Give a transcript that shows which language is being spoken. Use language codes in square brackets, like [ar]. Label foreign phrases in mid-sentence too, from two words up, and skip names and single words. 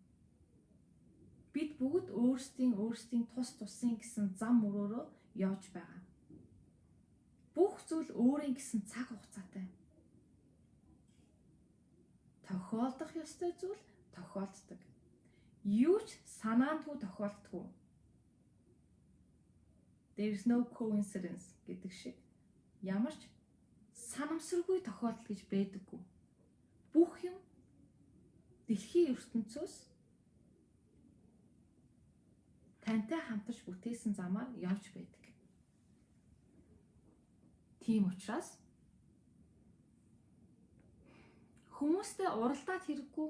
[mn] Бид бүгд өөрсдийн тус тусын гэсэн зам мөрөөрөө явж байгаа. Бүх зүйл өөрийн гэсэн цаг хугацаатай. Тохиолдох ёстой зүйл тохиолддог. Юу ч санаандгүй тохиолддгүй. [en] There is no coincidence [mn] гэдэг шиг ямар ч санамсаргүй тохиолдол гэж байдаггүй. Бүх юм дэлхийн ертөнцөөс тантай хамтарч бүтээсэн замаар явж байдаг. Тийм учраас хүмүүстэй уралдаад хэрэггүй.